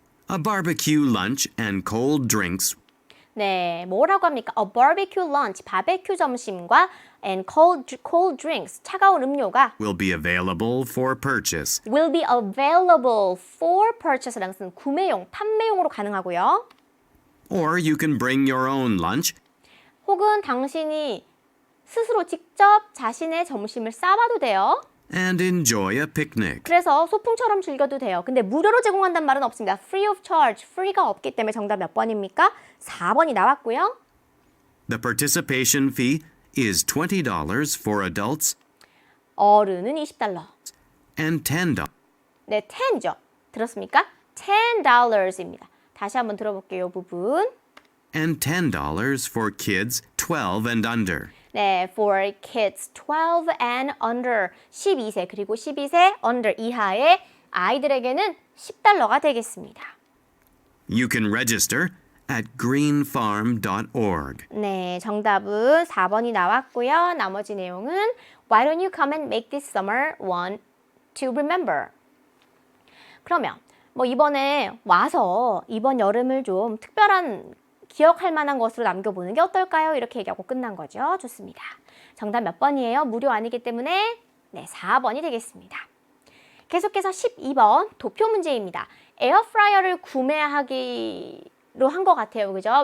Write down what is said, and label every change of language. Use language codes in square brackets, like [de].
[en] A barbecue lunch and cold drinks [ko] 네, 뭐라고 합니까? [en] A barbecue lunch, [ko] 바베큐 점심과 [en] and cold drinks, [ko] 차가운 음료가 [en] will be available for purchase. will be available for purchase [ko] 라는 것은 구매용, 판매용으로 가능하고요. [en] Or you can bring your own lunch [ko] 혹은 당신이 스스로 직접 자신의 점심을 싸봐도 돼요. [en] and enjoy a picnic. [ko] 그래서 소풍처럼 즐겨도 돼요. 근데 무료로 제공한다는 말은 없습니다. [en] Free of charge, [ko] free가 없기 때문에 정답 몇 번입니까? 4번이 나왔고요. [en] The participation fee is $20 for adults [ko] 어른은 $20, [en] and $10. [ko] 네, 10죠. 들었습니까? $10입니다. 다시 한번 들어볼게요, 이 부분. [en] And $10 for kids 12 and under. [ko] 네, [en] for kids 12 and under, [ko] 12세 그리고 12세 under 이하의 아이들에게는 $10가 되겠습니다. [en] You can register at greenfarm.org. [ko] 네, 정답은 4번이 나왔고요. 나머지 내용은 [en] Why don't you come and make this summer one to remember? [ko] 그러면 뭐 이번에 와서 이번 여름을 좀 특별한 기억할 만한 것으로 남겨보는 게 어떨까요? 이렇게 얘기하고 끝난 거죠. 좋습니다. 정답 몇 번이에요? 무료 아니기 때문에 네, 4번이 되겠습니다. 계속해서 12번 도표 문제입니다. 에어프라이어를 구매하기로 한 것 같아요. 그죠?